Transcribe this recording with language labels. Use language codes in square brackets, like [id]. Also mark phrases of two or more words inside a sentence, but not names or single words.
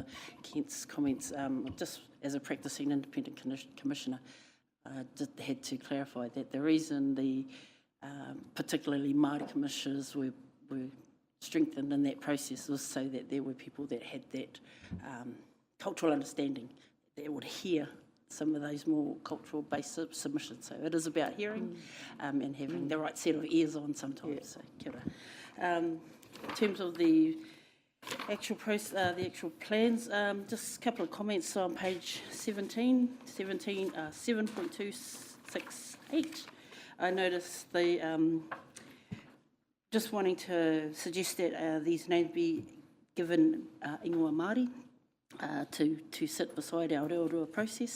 [en] Kent's comments, just as a practising independent commissioner, just had to clarify that the reason the particularly Māori commissioners were strengthened in that process was so that there were people that had that cultural understanding, that would hear some of those more cultural-based submissions. So it is about hearing and having the right set of ears on sometimes. So, [mi] kia ora. [en] In terms of the the actual plans. Just a couple of comments on page 7.268. I noticed the just wanting to suggest that these names be given [mi] ingoa Māori [en] to sit beside our Rotorua process.